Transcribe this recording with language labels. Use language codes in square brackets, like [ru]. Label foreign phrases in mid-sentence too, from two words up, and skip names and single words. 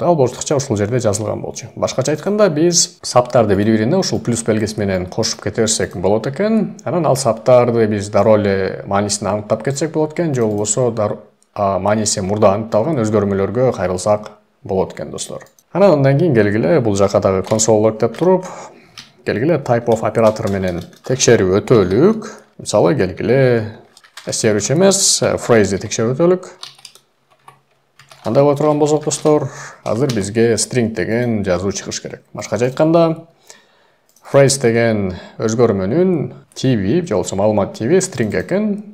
[ky] Ал боштукча ушул жерде жазылган болчу. Башкача айтканда, биз саптарды бири-бирине ушул плюс белгиси менен кошуп кете берсек болот экен. Анан ал саптарды биз дароо эле маанисин аныктап кетсек болот экен, же болбосо мааниси мурда аныкталган өзгөрмөлөргө кайрылсак болот экен, достор. Андан кийин келгиле бул жака дагы [en] console log [ky] деп туруп, келгиле [en] type of [ky] оператор менен текшерип өтөлүк. Мисалы, келгиле str3 эмес, phrase текшерип өтөлүк. Андай боло турган болсок, достор, азыр бизге string деген жазуу чыгыш керек. Башкача айтканда, phrase деген өзгөрмөнүн тиби, же болбосо маалымат тиби string экен.